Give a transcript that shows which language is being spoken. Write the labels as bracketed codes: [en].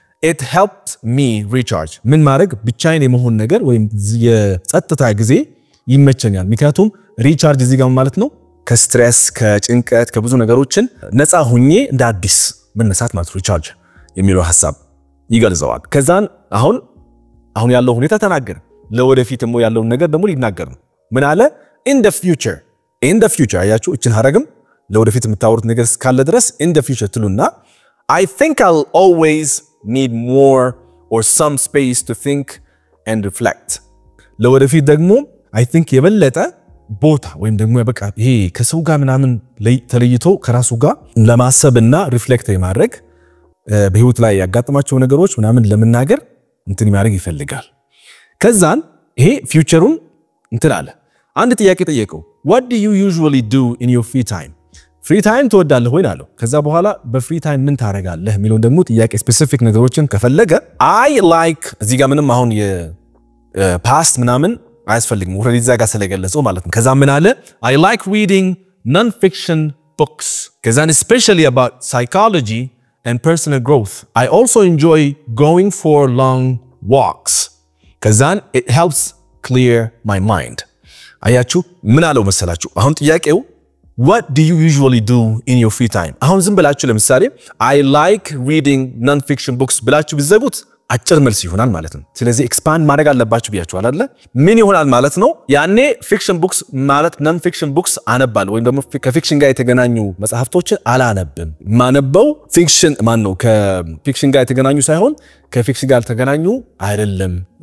[en] it helped me recharge [am] ምን ማድረግ ብቻዬን የመሆን ነገር ወይም የጸጥታ ጊዜ ይመቸኛል ምክንያቱም ሪቻርጅ እዚህ ጋር ማለት ነው ከስትሬስ ከጭንቀት ከብዙ ነገሮችን ነፃ ሆኜ እንደ አዲስ መነሳት ማለት ሪቻርጅ የሚለው ሐሳብ ይገልጸዋል ከዛን አሁን ያለው ሁኔታ ተናገረ ለወደፊትም ያለው ነገር ደግሞ ሊናገር ነው ምን አለ [en] in the future [am] አያችሁ እቺን ሐረግም ለወደፊት የምታወሩት ነገር እስካለ ድረስ [en] in the future [am] ትሉና [en] I think I'll always need more or some space to think and reflect. [am] ለወደፊት ደግሞ [en] I think [am] የበለጠ ቦታ ወይም ደግሞ በቃ ይሄ ከሰው ጋር ምናምን ተለይቶ ከራሱ ጋር ለማሰብና ሪፍሌክት የማድረግ በህይወት ላይ ያጋጠማቸው ነገሮች ምናምን ለመናገር እንትን ማድረግ ይፈልጋል። ከዛን ይሄ ፊውቸሩን እንትን አለ አንድ ጥያቄ ጠየቀው [en] what do you usually do in your free time [am] ፍሪ ታይም ትወዳለህ ወይ አለው። ከዛ በኋላ በፍሪ ታይም ምን ታረጋለህ የሚለው ደግሞ ጥያቄ ስፔሲፊክ ነገሮችን ከፈለገ [en] I like [am] እዚህ ጋር ምንም አሁን የፓስት ምናምን አያስፈልግም ኦሬዲ እዛ ጋር ስለገለጸው ማለት ነው። ከዛ ምን አለ [en] I like reading non-fiction books [am] ከዛን [en] especially about psychology and personal growth. I also enjoy going for long walks [am] ከዛን [en] it helps clear my mind. [am] አያችሁ ምን አለው መሰላችሁ አሁን ጥያቄው [en] what do you usually do in your free time [am] አሁን ዝም ብላችሁ ለምሳሌ [en] I like reading non-fiction books [am] ብላችሁ ብዘቡት አጭር መልስ ይሆናል ማለት ነው። ስለዚህ ኤክስፓንድ ማድረግ አለባችሁ ብያችኋል አይደል ምን ይሆናል ማለት ነው ያኔ ፊክሽን ቡክስ ማለት [en] non fiction books [am] አነባለሁ ወይም ደግሞ ከፊክሽን ጋር የተገናኙ መጽሐፍቶችን አላነብም ማነበው ፊክሽን ማን ነው ከፊክሽን ጋር የተገናኙ ሳይሆን ከፊክሽን ጋር የተገናኙ አይደለም